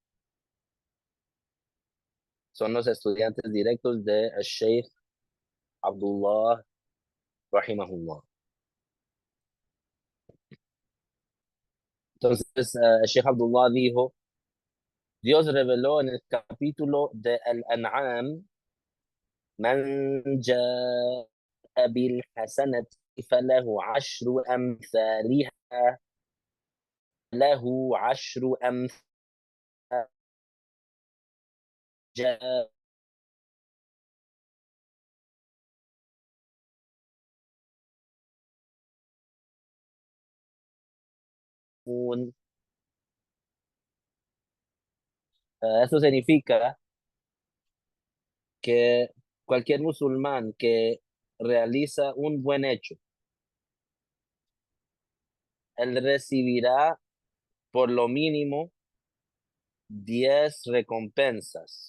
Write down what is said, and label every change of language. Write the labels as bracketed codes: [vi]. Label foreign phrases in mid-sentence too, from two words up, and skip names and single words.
[es] Son los estudiantes directos de Sheikh Abdullah rahimahullah. Entonces, el Sheikh Abdullah dijo, Dios reveló en el capítulo de Al-An'am, [ar] من جاء بالحسنة فله عشر أمثالها له عشر أمثال جاء [es] Esto significa que cualquier musulmán que realiza un buen hecho, él recibirá por lo mínimo 10 recompensas.